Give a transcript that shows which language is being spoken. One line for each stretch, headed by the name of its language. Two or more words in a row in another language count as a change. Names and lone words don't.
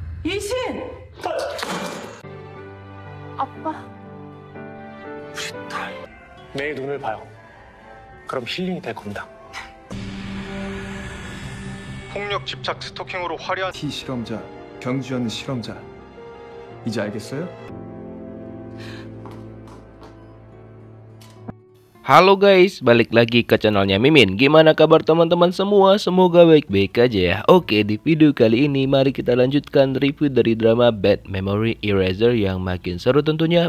Korean: 리신! 아빠. 우리 딸 매일 눈을 봐요. 그럼 힐링이 될 겁니다. 폭력, 집착, 스토킹으로 화려한 T 실험자, 경주연 실험자. 이제 알겠어요?
Indonesian: Halo guys, balik lagi ke channelnya Mimin. Gimana kabar teman-teman semua? Semoga baik-baik aja ya. Oke, di video kali ini mari kita lanjutkan review dari drama Bad Memory Eraser yang makin seru tentunya.